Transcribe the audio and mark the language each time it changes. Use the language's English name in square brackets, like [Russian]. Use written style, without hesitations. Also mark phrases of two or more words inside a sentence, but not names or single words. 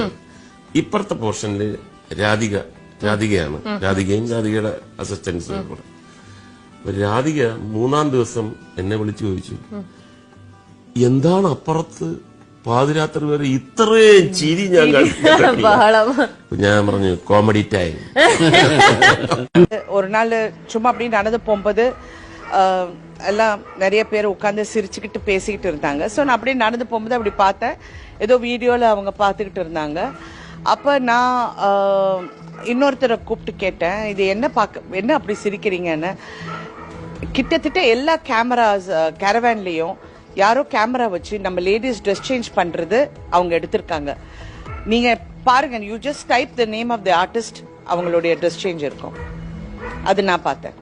[Malayalam] ഇപ്പുറത്തെ പോർഷനിൽ രാധികയാണ്, രാധികയും രാധികയുടെ അസിസ്റ്റൻസും കൂടെ. രാധിക മൂന്നാം ദിവസം എന്നെ വിളിച്ചു ചോദിച്ചു, എന്താണ് അപ്പുറത്ത് പാതിരാത്രി വരെ ഇത്രയും ചിരി ഞാൻ ഞാൻ പറഞ്ഞു [English] comedy time. [Tamil] ஒரு நாள் சும்மா அப்படி நடந்து போகும்போது எல்லாம் நிறைய பேர் உட்காந்து சிரிச்சுக்கிட்டு பேசிக்கிட்டு இருந்தாங்க. ஸோ நான் அப்படியே நடந்து போகும்போது அப்படி பார்த்தேன், ஏதோ வீடியோவில் அவங்க பார்த்துக்கிட்டு இருந்தாங்க. அப்போ நான் இன்னொருத்தரை கூப்பிட்டு கேட்டேன், இது என்ன அப்படி சிரிக்கிறீங்கன்னு. கிட்டத்தட்ட எல்லா கேரவான்லேயும் யாரோ கேமரா வச்சு நம்ம [English] ladies dress change [Tamil] பண்றது அவங்க எடுத்திருக்காங்க. நீங்க பாருங்க, [English] You just type the name of the artist, அவங்களுடைய dress change இருக்கும். [Tamil] அது நான் பார்த்தேன்.